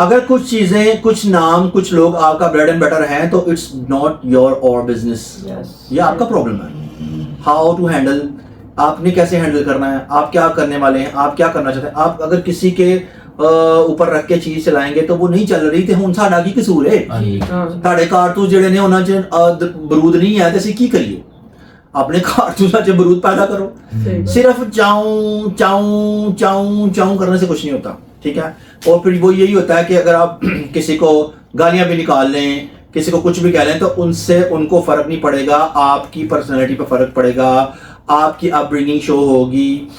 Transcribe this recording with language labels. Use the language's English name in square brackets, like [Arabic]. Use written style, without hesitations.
[Hindi] अगर कुछ चीजें, कुछ नाम, कुछ लोग आपका [English] bread and butter [Hindi] हैं तो [English] It's not your और business. [Hindi] ये आपका प्रॉब्लम है। [English] how to handle, [Hindi] आपने कैसे हैंडल करना है, आप क्या करने वाले हैं, आप क्या करना चाहते हैं। आप अगर किसी के ऊपर रख के चीज चलाएंगे तो वो नहीं चल रही तो [Punjabi] हुन साडा की कसूर है। [Hindi] हाँ जी। [Punjabi] ਤੁਹਾਡੇ ਕਾਰਤੂਸ ਜਿਹੜੇ ਨੇ ਉਹਨਾਂ 'ਚ ਬਰੂਦ ਨਹੀਂ ਹੈ ਤੇ ਅਸੀਂ ਕੀ ਕਰੀਏ? ਆਪਣੇ ਕਾਰਤੂਸਾਂ 'ਚ [Hindi] बरूद पैदा करो। सिर्फ चाऊं चाऊं चाऊं चाऊं करने से कुछ नहीं होता। ठीक है, और फिर वो यही होता है कि अगर आप किसी को गालियां भी निकाल लें, किसी को कुछ भी कह लें तो उनसे उनको फर्क नहीं पड़ेगा, आपकी पर्सनैलिटी पर फर्क पड़ेगा, आपकी अपब्रिंगिंग शो होगी।